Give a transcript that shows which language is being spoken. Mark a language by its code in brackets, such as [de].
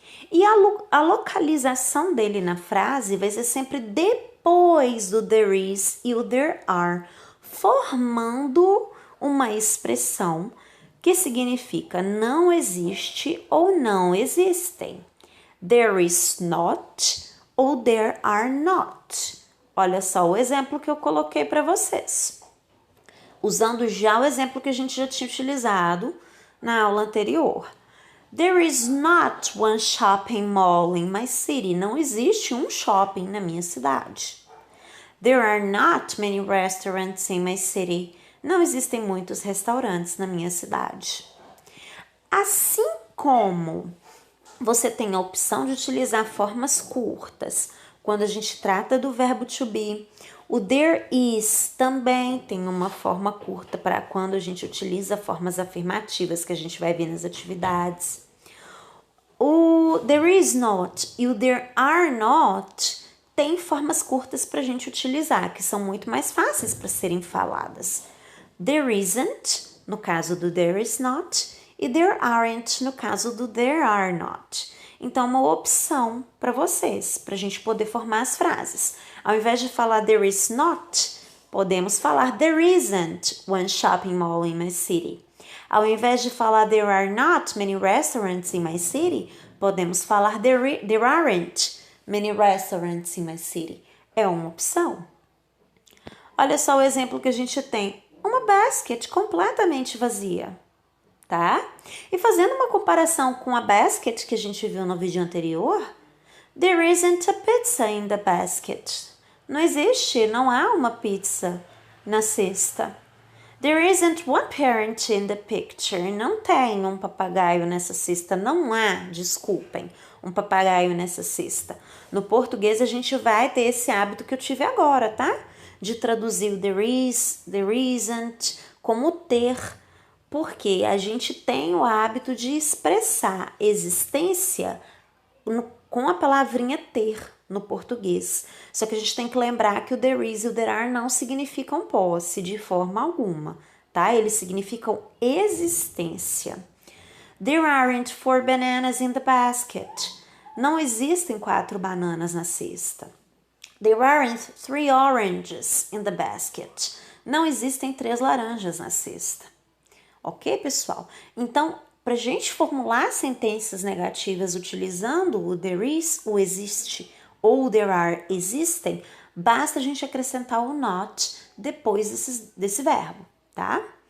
[pt] E a localização dele na frase vai ser sempre depois do there is e o there are, formando uma expressão que significa não existe ou não existem. [en] There is not ou there are not. [pt] Olha só o exemplo que eu coloquei para vocês. Usando já o exemplo que a gente já tinha utilizado na aula anterior. [en] There is not one shopping mall in my city. [pt] Não existe um shopping na minha cidade. [en] There are not many restaurants in my city. [pt] Não existem muitos restaurantes na minha cidade. Assim como você tem a opção de utilizar formas curtas, quando a gente trata do verbo to be, o there is também tem uma forma curta para quando a gente utiliza formas afirmativas que a gente vai ver nas atividades. O there is not e o there are not tem formas curtas para a gente utilizar, que são muito mais fáceis para serem faladas. [en] There isn't, [pt] no caso do [en] there is not, e there aren't, no caso do there are not. [pt] Então, uma opção para vocês, para a gente poder formar as frases. Ao invés de falar [en] there is not, [pt] podemos falar [en] there isn't one shopping mall in my city. [pt] Ao invés de falar [en] there are not many restaurants in my city, [pt] podemos falar [en] there aren't many restaurants in my city. [pt] É uma opção. Olha só o exemplo que a gente tem. Uma basket completamente vazia, tá? E fazendo uma comparação com a basket que a gente viu no vídeo anterior, [en] there isn't a pizza in the basket. [pt] Não existe, não há uma pizza na cesta. [en] There isn't one parrot in the picture. [pt] Não tem um papagaio nessa cesta. Não há, desculpem, um papagaio nessa cesta. No português a gente vai ter esse hábito que eu tive agora, tá? De traduzir o there is, there isn't como ter, porque a gente tem o hábito de expressar existência com a palavrinha ter no português. Só que a gente tem que lembrar que o there is e o there are não significam posse de forma alguma, tá? Eles significam existência. [en] There aren't 4 bananas in the basket. [pt] Não existem 4 bananas na cesta. [en] There aren't 3 oranges in the basket. [pt] Não existem 3 laranjas na cesta. Ok, pessoal? Então, para a gente formular sentenças negativas utilizando o there is, o existe, ou o there are, existem, basta a gente acrescentar o not depois desse verbo, tá?